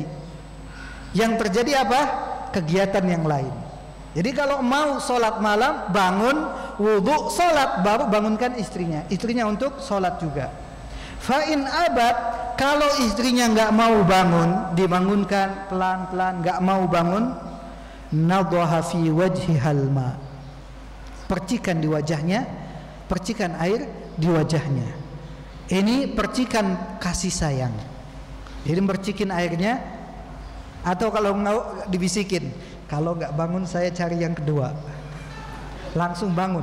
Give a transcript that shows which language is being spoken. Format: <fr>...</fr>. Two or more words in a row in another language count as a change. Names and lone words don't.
<id>Yang terjadi apa? Kegiatan yang lain. Jadi kalau mau sholat malam, bangun, wudu, sholat, baru bangunkan istrinya untuk sholat juga.</id> <ar>Fa in abad,</ar> <id>kalau istrinya nggak mau bangun, dibangunkan pelan-pelan, nggak mau bangun,</id> <ar>nadhaha fi wajhihal ma,</ar> <id>percikan di wajahnya, percikan air di wajahnya. Ini percikan kasih sayang. Jadi percikin airnya, atau kalau nggak dibisikin, kalau nggak bangun saya cari yang kedua. Langsung bangun.</id>